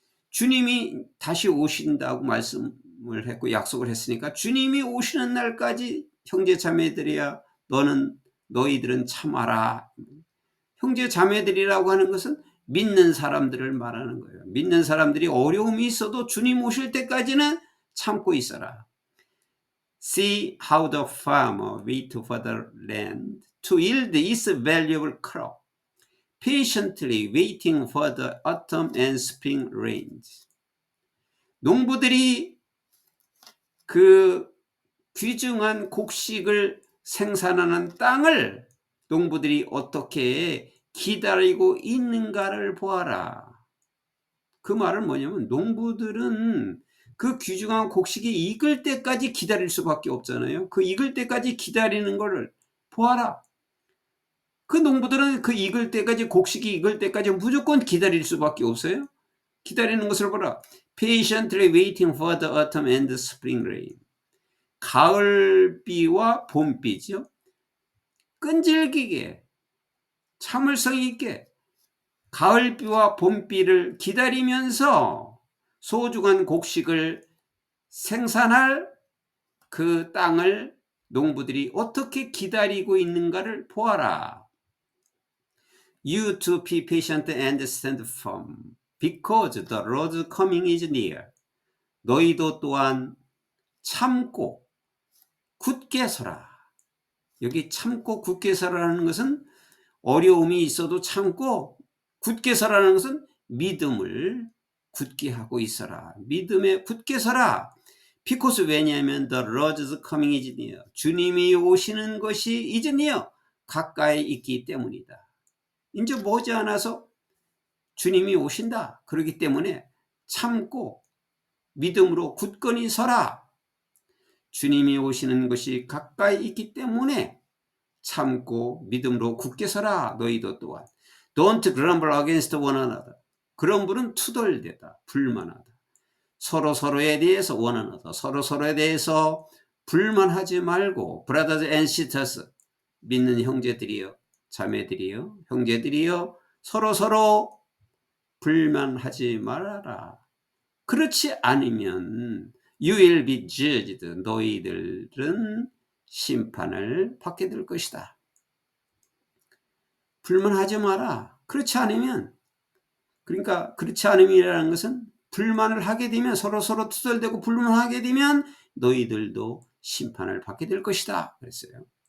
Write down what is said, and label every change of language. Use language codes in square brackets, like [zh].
[ko] 주님이 다시 오신다고 말씀을 했고 약속을 했으니까 주님이 오시는 날까지 형제 자매들이야 너희들은 참아라. 형제 자매들이라고 하는 것은 믿는 사람들을 말하는 거예요. 믿는 사람들이 어려움이 있어도 주님 오실 때까지는 참고 있어라. [en] See how the farmer waits for the land to yield its valuable crop, patiently waiting for the autumn and spring rains. [ko] 농부들이 그 귀중한 곡식을 생산하는 땅을 농부들이 어떻게 기다리고 있는가를 보아라. 그 말은 뭐냐면 농부들은 그 귀중한 곡식이 익을 때까지 기다릴 수밖에 없잖아요. 그 익을 때까지 기다리는 것을 보아라. 그 농부들은 그 익을 때까지, 곡식이 익을 때까지 무조건 기다릴 수밖에 없어요. 기다리는 것을 보라. [en] Patiently waiting for the autumn and the spring rain. [ko] 가을비와 봄비죠. 끈질기게 참을성 있게 가을비와 봄비를 기다리면서 소중한 곡식을 생산할 그 땅을 농부들이 어떻게 기다리고 있는가를 보아라. [en] You to be patient and stand firm, because the Lord's coming is near. [ko] 너희도 또한 참고 굳게 서라. 여기 참고 굳게 서라는 것은 어려움이 있어도 참고 굳게 서라는 것은 믿음을 굳게 하고 있어라. 믿음에 굳게 서라. [en] Because [ko] 왜냐하면 [en] the Lord's coming is near. [ko] 주님이 오시는 것이 [en] is near. [ko] 가까이 있기 때문이다. 이제 머지않아서 주님이 오신다. 그렇기 때문에 참고 믿음으로 굳건히 서라. 주님이 오시는 것이 가까이 있기 때문에 참고 믿음으로 굳게 서라. 너희도 또한. [en] Don't grumble against one another. [ko] grum블은 투덜대다, 불만하다. 서로에 대해서 [en] one another. [ko] 서로에 대해서 불만하지 말고 [en] brothers and sisters. [ko] 믿는 형제들이여, 자매들이여, 형제들이여, 서로 불만하지 말아라. 그렇지 않으면 [en] you will be judged. [ko] 너희들은 심판을 받게 될 것이다. 불만하지 마라. 그렇지 않으면, 그러니까 그렇지 않음이라는 것은 불만을 하게 되면 서로 투덜대고 불만하게 되면 너희들도 심판을 받게 될 것이다 그랬어요.